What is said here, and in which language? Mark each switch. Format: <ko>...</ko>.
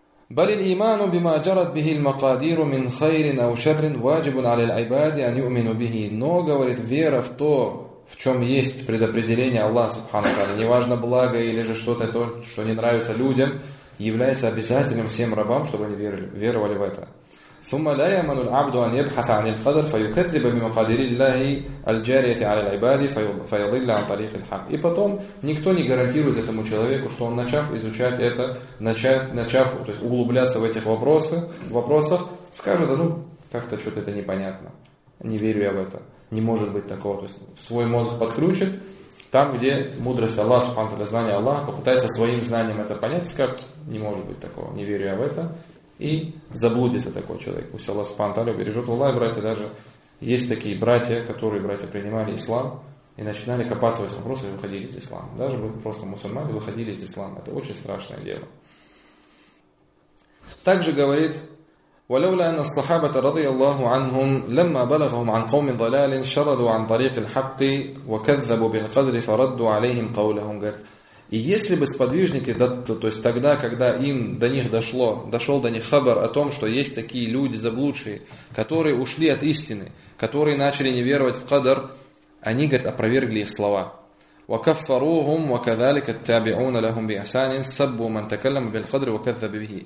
<ar>بَلِ الْإِيمَانُ بِمَا جَرَتْ بِهِ الْمَقَادِيرُ مِنْ خَيْرٍ أَوْ شَرٍ وَاجِبٌ عَلَى الْعِبَادِ أَنْ يُؤْمِنُوا بِهِ.</ar> <ru>Но, говорит, вера в то, в чем есть предопределение Аллаха Субхану Тааля, неважно благо или же что-то, то, что не нравится людям, является обязательным всем рабам, чтобы они веровали в это.</ru> <ar>ثم لا يمن العبد أن يبحث عن القدر فيكذب بمقادير الله الجارية على العباد فيضل عن طريق الحق.</ar> <ru>И потом никто не гарантирует этому человеку, что он, начав изучать это, начав то есть углубляться в этих вопросах, скажет: ну как-то что-то это непонятно, не верю я в это, не может быть такого. То есть свой мозг подключит там, где мудрость Аллаха субхана ва тааля, знание Аллаха, попытается своим знанием это понять, скажет: не может быть такого, не верю я в это. И заблудится такой человек. Пусть Аллах Субхану Тааля бережет. Аллах, братья, даже есть такие братья, которые, братья, принимали ислам и начинали копаться в этих вопросах и выходили из ислама. Даже просто мусульмане выходили из ислама. Это очень страшное дело. Также говорит:</ru> <ar>ولولا أن الصحابة رضي الله عنهم لما بلغهم عن قوم ضلال شردوا عن طريق الحق وكذبوا بالقدر فردوا عليهم قولهم.</ar> <ru>И если бы сподвижники, да, то есть тогда, когда им до них дошел до них хабар о том, что есть такие люди заблудшие, которые ушли от истины, которые начали не веровать в кадр, они, говорят, опровергли их слова.</ru> <ar>وَكَفَّرُوهُمْ وَكَذَلِكَ تَابِعُونَ لَهُمْ بِأَسَانٍ سَبُّوا مَنْ تَكَلَّمُ بِالْقَدْرِ وَكَذَّبِ بِهِ.</ar>